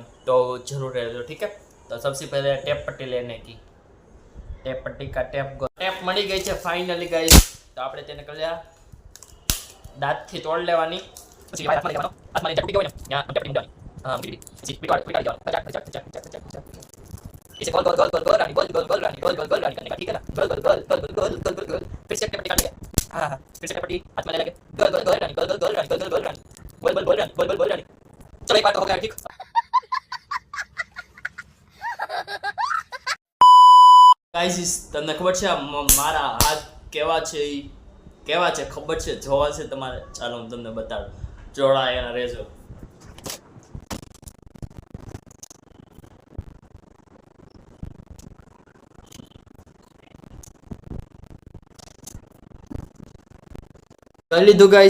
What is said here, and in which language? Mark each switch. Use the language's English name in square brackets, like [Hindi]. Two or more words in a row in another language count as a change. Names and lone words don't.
[Gujarati] તો જરૂર રહેજો, [Hindi] ठीक है. [Gujarati] તો સૌથી પહેલા [Hindi] टेप पट्टी लेने की. [Gujarati] ટેપ પટ્ટી કા ટેપ મળી ગઈ છે ફાઇનલી ગાઈઝ. તો આપણે તેને કર્યા દાંતથી તોડ લેવાની. પછી હાથમાં લેવાનો. હાથમાં લઈને ચટકી હોય ને ત્યાં ચટકી મૂકવાની. હા, મૂકી દીધી. પછી પીટાડી જવાનું. [Hindi] इसे गोल गोल गोल गोल गोल रानी गोल गोल गोल रानी गोल गोल गोल रानी करने का, ठीक है ना? गोल गोल गोल गोल गोल गोल गोल गोल. फिर से पट्टी काट लिया. हाँ, फिर से पट्टी हाथ में ले लगे. गोल गोल गोल रानी गोल गोल गोल रानी गोल गोल गोल रानी गोल गोल गोल रानी गोल गोल गोल रानी. चलो एक बार तो हो गया, ठीक. [Gujarati] ગાઈસ, તમને ખબર છે મારા હાથ કેવા છે ખબર છે? જોવા છે તમારે? ચાલો હું તમને બતાડું. જોડાયેલા રહેજો. કરી લીધું ગાઈસ.